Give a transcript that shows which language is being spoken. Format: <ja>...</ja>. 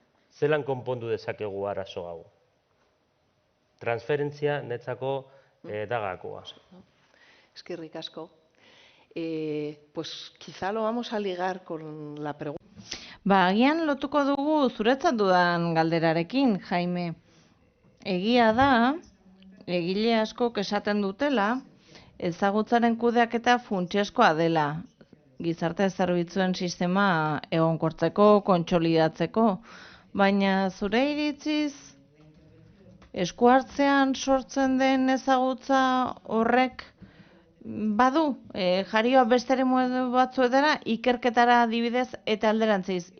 <eu>Zelan konpondu dezakegu arazo hau. Transferentzia netzako dagakoa. Eskerrik asko.</eu> <es>Pues quizá lo vamos a ligar con la pregunta.</es> <eu>Agian lotuko dugu zuretzat dudan galderarekin, Jaime. Egia da, egile askok esaten dutela, ezagutzaren kudeaketa funtsezkoa dela, gizarte zerbitzuen sistema egonkortzeko, kontsolidatzeko, baina zure iritziz, eskuartzean sortzen den ezagutza horrek badu, jarioa beste modu batzuetara, ikerketara adibidez eta alderantziz.</eu>